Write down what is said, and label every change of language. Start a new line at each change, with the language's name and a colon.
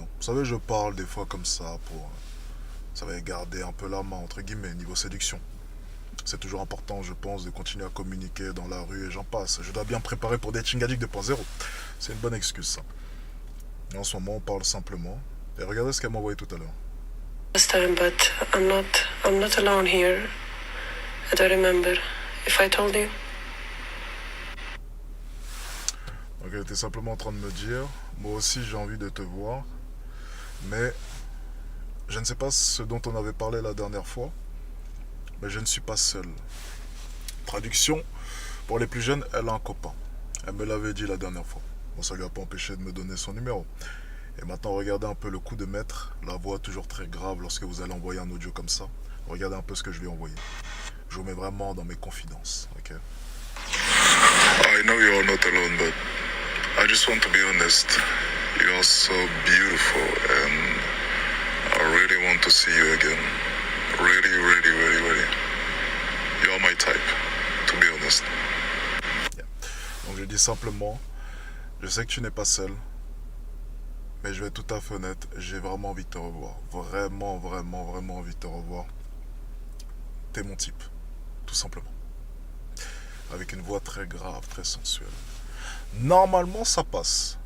French: Vous savez, je parle des fois comme ça pour... Ça va garder un peu la main, entre guillemets, niveau séduction. C'est toujours important, je pense, de continuer à communiquer dans la rue et j'en passe. Je dois bien me préparer pour Dating Addict 2.0. C'est une bonne excuse, ça. Et en ce moment, on parle simplement. Et regardez ce qu'elle m'a envoyé tout à l'heure.
English: Last time, but I'm not alone here. I don't remember if I told you.
French: Donc elle était simplement en train de me dire, moi aussi j'ai envie de te voir, mais je ne sais pas ce dont on avait parlé la dernière fois, mais je ne suis pas seul. Traduction, pour les plus jeunes, elle a un copain. Elle me l'avait dit la dernière fois. Bon, ça lui a pas empêché de me donner son numéro. Et maintenant, regardez un peu le coup de maître, la voix toujours très grave lorsque vous allez envoyer un audio comme ça. Regardez un peu ce que je lui ai envoyé. Je vous mets vraiment dans mes confidences, ok?
English: I know you are not alone, but I just want to be honest. You are so beautiful and I really want to see you again. Really, really, really, really. You are my type, to be honest. Yeah.
French: Donc je dis simplement, je sais que tu n'es pas seul, mais je vais être tout à fait honnête, j'ai vraiment envie de te revoir. Vraiment, vraiment, vraiment envie de te revoir. T'es mon type, tout simplement. Avec une voix très grave, très sensuelle. Normalement, ça passe.